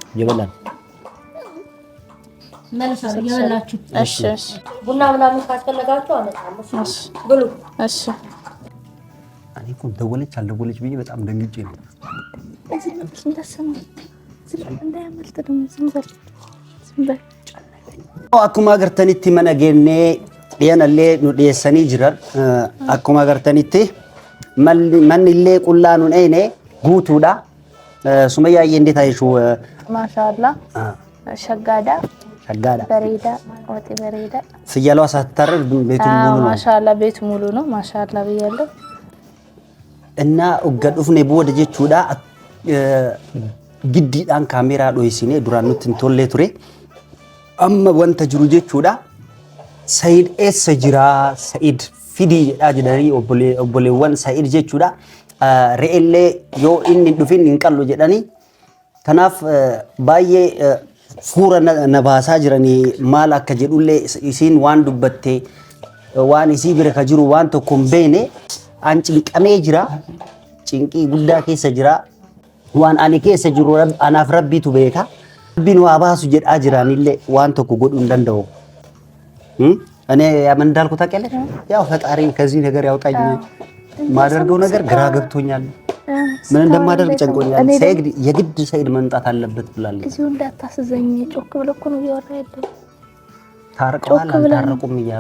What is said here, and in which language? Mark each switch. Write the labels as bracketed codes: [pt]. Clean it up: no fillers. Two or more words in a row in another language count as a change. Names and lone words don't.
[am] መልሰው እየበላችሁ እሺ እሺ ቡና ምናምን ካስፈለጋችሁ አመጣለሁ እሺ ብሉ እሺ እኔ እኮ ደወለች አልደወለች ብዬ በጣም ደንግጬ ነው እዚህ ነው እንደሰማ እንዳያመልጥ ደግሞ ዝም በል [om] akkuma agartanitti mana geennee dhiyanallee nu dhiyeessanii jiran akkuma agartanitti manni illee qullaa nu dhayne guutuudha sumayyaayyee [am] እንዴት አይሹ ማሻአላ ሸጋዳ በሬዳ ወጥ በሬዳ ፍየሏ ሳትታረድ ቤቱ ሙሉ ነው ማሻአላ ቤቱ ሙሉ ነው ማሻአላ ብያለሁ [om] Inna ugga dhufne booda jechuudha giddiidhaan kaameraa dho'isine duraan nutti hin tollee ture. Amma wanta jiru jechuudha. Said eessa jira? Said fidii jedhaa jedhanii obboleewwan Said jechuudha. Re'ellee yoo inni dhufin hin qallu jedhanii. Kanaaf baay'ee fuura na baasaa jiranii maal akka jedhullee isiin waan dubbatte waan isii bira ka jiru waan tokko hin beekne an cinqamee jira. Cinqii guddaa keessa jira. Waan ani keessa jiru anaaf rabbiitu beeka. Rabbiin waa baasu jedhaa jiranillee waan tokko godhuu hin danda'u. [am] እኔ ምን እንዳልኩ ታውቂያለሽ? ያው ፈጣሪ ከዚህ ነገር ያውጣኝ ማደርገው ነገር ግራ ገብቶኛል። ምን እንደማደርግ ጨንቆኛል። ሰይድ የግድ ሰይድ መምጣት አለበት ብላለች። እዚሁ እንዳታስዘኝ ጮክ ብለህ እኮ ነው እያወራ ያለው። ታርቀዋል አልታረቁም እያሉ